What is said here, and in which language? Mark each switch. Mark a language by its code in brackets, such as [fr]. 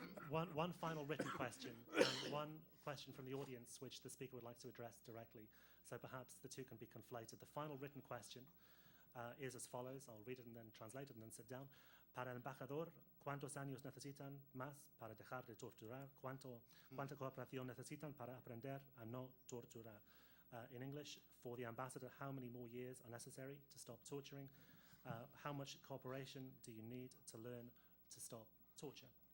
[en] One final written question, and one question from the audience which the speaker would like to address directly. So perhaps the two can be conflated. The final written question is as follows. I'll read it and then translate it and then sit down. [es] Para el embajador, ¿cuántos años necesitan más para dejar de torturar? ¿Cuánta cooperación necesitan para aprender a no torturar? [en] In English, for the ambassador, how many more years are necessary to stop torturing? How much cooperation do you need to learn to stop torture?